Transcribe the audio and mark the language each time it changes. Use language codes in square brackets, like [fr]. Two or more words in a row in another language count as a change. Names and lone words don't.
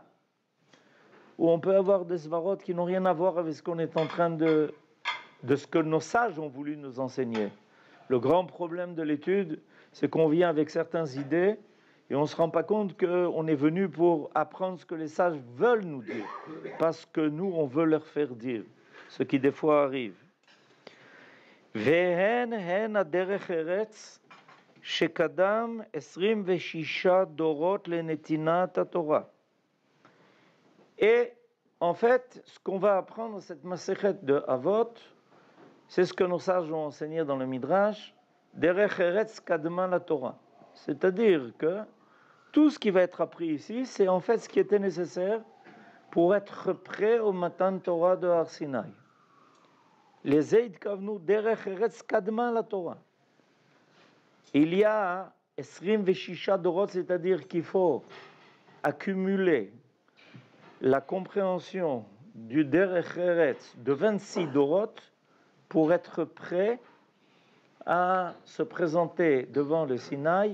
[fr] Ou on peut avoir des svarot qui n'ont rien à voir avec ce qu'on est en train de ce que nos sages ont voulu nous enseigner. Le grand problème de l'étude, c'est qu'on vient avec certaines idées et on ne se rend pas compte qu'on est venu pour apprendre ce que les sages veulent nous dire, parce que nous, on veut leur faire dire, ce qui des fois arrive. [he] והן הן הדרך ארץ שקדם 26 דורות לנתינת התורה. [fr] Et en fait, ce qu'on va apprendre dans cette Masechet de Avot, c'est ce que nos sages ont enseigné dans le Midrash, [he] דרך ארץ קדמה לתורה. [fr] C'est-à-dire que tout ce qui va être appris ici, c'est en fait ce qui était nécessaire pour être prêt au [he] מתן תורה [fr] de Har Sinai. [he] Les Eid Kavnu דרך ארץ קדמה לתורה. [fr] Il y a 26 dorot, c'est-à-dire qu'il faut accumuler la compréhension du [he] דרך ארץ [fr] de 26 dorot pour être prêt à se présenter devant le Sinaï.